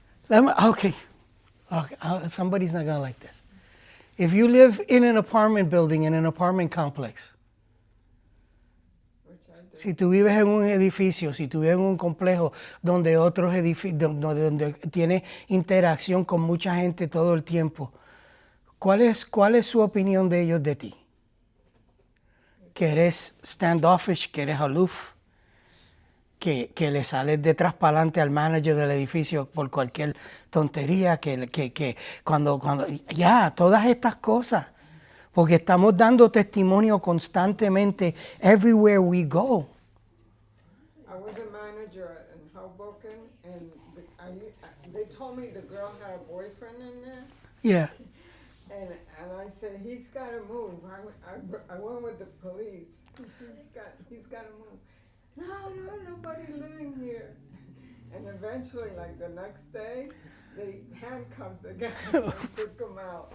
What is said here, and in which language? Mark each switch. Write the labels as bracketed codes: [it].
[en] Okay, somebody's not gonna like this. If you live in an apartment building, in an apartment complex, [es] si tú vives en un edificio, si tú vives en un complejo donde otros edificios, donde tiene interacción con mucha gente todo el tiempo, ¿cuál es su opinión de ellos de ti? Que eres standoffish, que eres aloof, que le sales detrás para adelante al manager del edificio por cualquier tontería, que cuando todas estas cosas, porque estamos dando testimonio constantemente [en] everywhere we go. I was a manager in Hoboken, and they told me the girl had a boyfriend in there. Yeah. And I said, he's got to move. I went with the police. He's got to move. No, nobody living here. And eventually, like the next day, they handcuffed the guy and took him out.